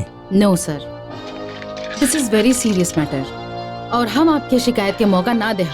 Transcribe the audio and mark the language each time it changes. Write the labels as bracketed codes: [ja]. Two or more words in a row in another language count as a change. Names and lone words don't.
[en] No sir, This is very serious matter, [bho] और हम आपके शिकायत के मौका ना दे।